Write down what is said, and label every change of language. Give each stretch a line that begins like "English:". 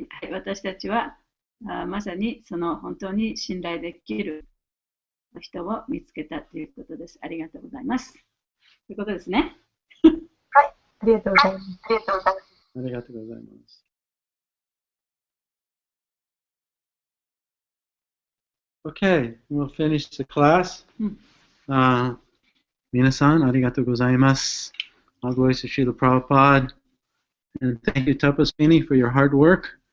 Japanese: 私たちはまさにその本当に信頼できる人を見つけたということです。ありがとうございます。ということですね。はい、ありがとうございます。ありがとうございます。
English: Okay, we'll finish the class.
Japanese: 皆さん、ありがとうございます。
English: All glories to Srila Prabhupada. And thank you, Tapaswini, for your hard work.